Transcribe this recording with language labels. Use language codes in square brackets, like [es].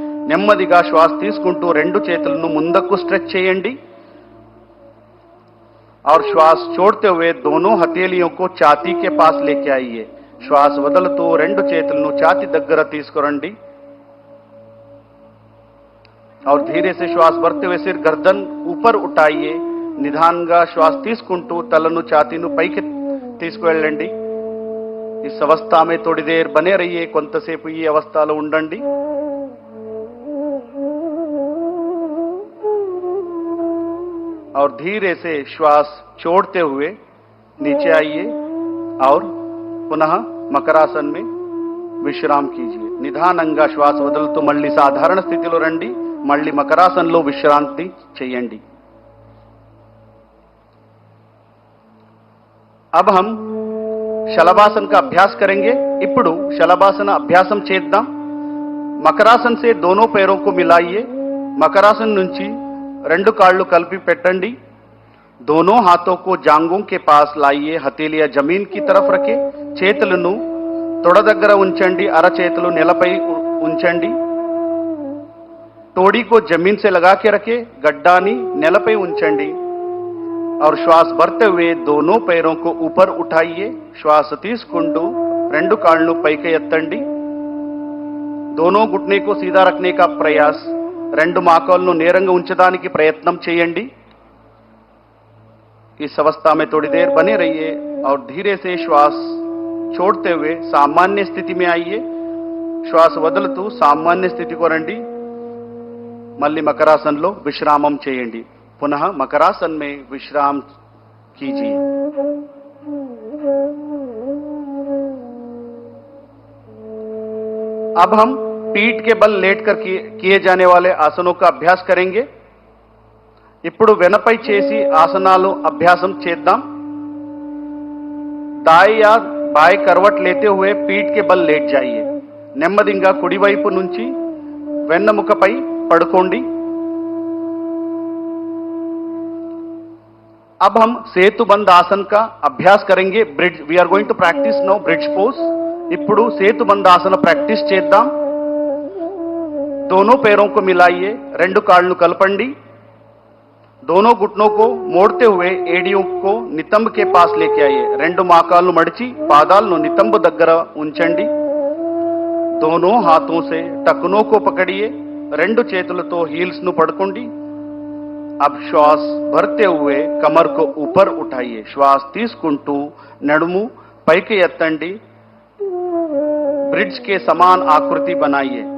[te] నెమ్మదిగా శ్వాస తీసుకుంటూ రెండు చేతులను ముందుకు స్ట్రెచ్ చేయండి [hi] और श्वास छोड़ते हुए दोनों हथेलियों को छाती के पास लेके आइए. [te] श्वास వదులుతూ రెండు చేతులను ఛాతీ దగ్గర తీసుకురండి [hi] और धीरे से श्वास भरते हुए सिर गर्दन ऊपर उठाइए. [te] నిదానంగా శ్వాస తీసుకుంటూ తలను ఛాతీను పైకి తీసుకువెళ్ళండి. [hi] इस अवस्था में थोड़ी देर बने रहिए. [te] కొంతసేపు ఈ అవస్థలో ఉండండి. [hi] और धीरे से श्वास छोड़ते हुए नीचे आइए और पुनः मकरासन में विश्राम कीजिए. [te] నిదానంగా శ్వాస వదులుతూ మళ్ళీ సాధారణ స్థితిలో రండి. మళ్ళీ మకరాసనంలో విశ్రాంతి చేయండి. [hi] अब हम शलभासन का अभ्यास करेंगे. [te] ఇప్పుడు शलभासन అభ్యాసం చేద్దాం. [hi] मकरासन से दोनों पैरों को मिलाइए. [te] मकरासन నుంచి రెండు కాళ్ళు కలిపి పెట్టండి. [hi] दोनों हाथों को जांघों के पास लाइए. हथेलियां जमीन की तरफ रखें. [te] చేతులను తొడ దగ్గర ఉంచండి. అరచేతులు నేలపై ఉంచండి. [hi] तोड़ी को जमीन से लगा के रखें. [te] गड्डानी నేలపై ఉంచండి [hi] और श्वास भरते हुए दोनों पैरों को ऊपर उठाइए. [te] श्वास తీసుకుంటూ రెండు కాళ్ళను పైకి ఎత్తండి. [hi] दोनों घुटने को सीधा रखने का प्रयास. [te] రెండు మోకాళ్ళను నేరంగా ఉంచడానికి ప్రయత్నం చేయండి. [hi] इस अवस्था में थोड़ी देर बने रहिए और धीरे से श्वास छोड़ते हुए सामान्य स्थिति में आइए. [te] श्वास వదులుతూ సామాన్య స్థితికి రండి. మళ్ళీ మకరాసనంలో విశ్రామం చేయండి. [hi] पुनः मकरासन में विश्राम कीजिए. अब हम पीठ के बल लेटकर किए जाने वाले आसनों का अभ्यास करेंगे. [te] ఇప్పుడు వెనపై చేసి ఆసనాలు అభ్యాసం చేద్దాం. [hi] दाएं या बाएं करवट लेते हुए पीठ के बल लेट जाइए. [te] నెమ్మదిగా కుడివైపు నుంచి వెన్నెముకపై పడుకోండి. [hi] अब हम सेतुबंद आसन का अभ्यास करेंगे. [en] Bridge we are going to practise now bridge pose. [te] ఇప్పుడు సేతుబంద ఆసన ప్రాక్టీస్ చేద్దాం. [hi] दोनों पैरों को मिलाइए. [te] రెండు కాళ్ళను కలపండి. [hi] दोनों घुटनों को मोड़ते हुए एडियों को नितंब के पास लेके आइए. [te] రెండు మోకాళ్ళను మడిచి పాదాలను నితంబ దగ్గర ఉంచండి. [hi] दोनों हाथों से टखनों को पकड़िए. [te] రెండు చేతులతో హీల్స్ ను పట్టుకోండి. [hi] अब श्वास भरते हुए कमर को ऊपर उठाइए. [te] श्वास తీసుకుంటూ నడుము పైకి ఎత్తండి. [hi] ब्रिज के समान आकृति बनाइए.